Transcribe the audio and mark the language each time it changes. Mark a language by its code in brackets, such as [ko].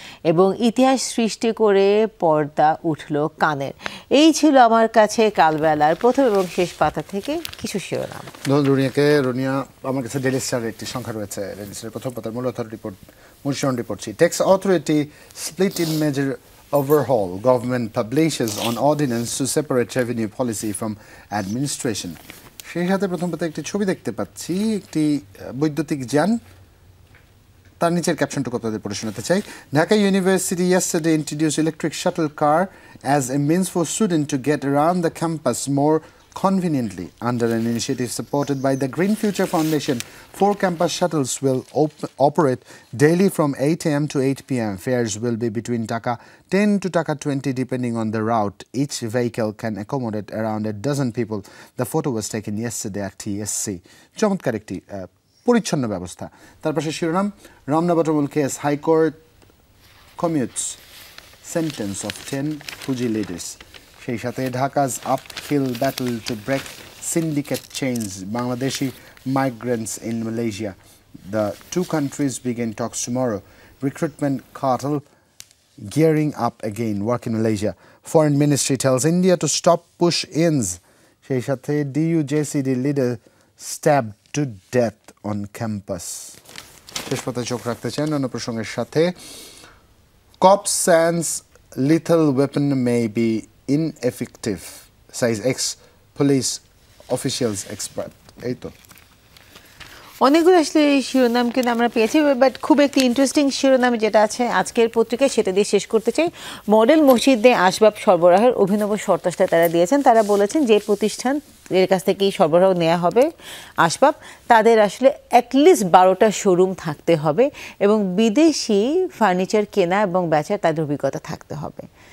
[bn] এবং ইতিহাস সৃষ্টি করে পর্দা উঠল কানের। এই ছিল আমার কাছে কালবেলার প্রথম এবং শেষ পাতা থেকে কিছু শিরোনাম। রুনিয়া, আমার কাছে ডেইলি স্টারের একটি সংখ্যা রয়েছে। ডেইলি স্টারের প্রথম পাতার মূল শিরোনামটি পড়ছি। [en] Tax authority split in major overhaul, government publishes on ordinance to separate revenue policy from administration. [bn] সেই সাথে প্রথম পাতায় একটি ছবি দেখতে পাচ্ছি, একটি বৈদ্যুতিক যান। তার নিচের ক্যাপশনটুকু আপনাদের পড়ে শোনাতে চাই। [en] Dhaka university yesterday introduced electric shuttle car as a means for students to get around the campus more conveniently. Under an initiative supported by the Green Future Foundation, 4 campus shuttles will operate daily from 8 a.m. to 8 p.m. Fares will be between Taka 10 to Taka 20 depending on the route. Each vehicle can accommodate around a dozen people. The photo was taken yesterday at TSC. [bn] চমৎকার একটি পরিচ্ছন্ন ব্যবস্থা। তার পাশে শিরোনাম, Ramna বটমূল case, high court [en] commutes sentence of 10 Fuji leaders. [bn] সেই সাথে [en] Dhaka's uphill battle to break syndicate chains, Bangladeshi migrants in Malaysia. The two countries begin talks tomorrow. Recruitment cartel gearing up again, work in Malaysia. Foreign Ministry tells India to stop push-ins. [bn] সেই সাথে [en] DUJCD leader stabbed to death on campus. [bn] শেষ পাতায় চোখ রাখতে চান অন্য প্রসঙ্গের সাথে। [en] Cops sense lethal weapon may be ineffective, says ex-police officials expert. [bn] এই তো অনেকগুলো আসলে শিরোনাম কিন্তু আমরা পেয়েছি, বাট খুব একটি ইন্টারেস্টিং শিরোনাম যেটা আছে আজকের পত্রিকায়, সেটা দিয়ে শেষ করতে চাই। মডেল মসজিদে আসবাব সরবরাহের অভিনব শর্তাটা তারা দিয়েছেন। তারা বলেছেন যে প্রতিষ্ঠান এর কাছ থেকেই সরবরাহ নেওয়া হবে আসবাব, তাদের আসলে অ্যাটলিস্ট 12টা শোরুম থাকতে হবে এবং বিদেশি ফার্নিচার কেনা এবং বেচার তাদের অভিজ্ঞতা থাকতে হবে।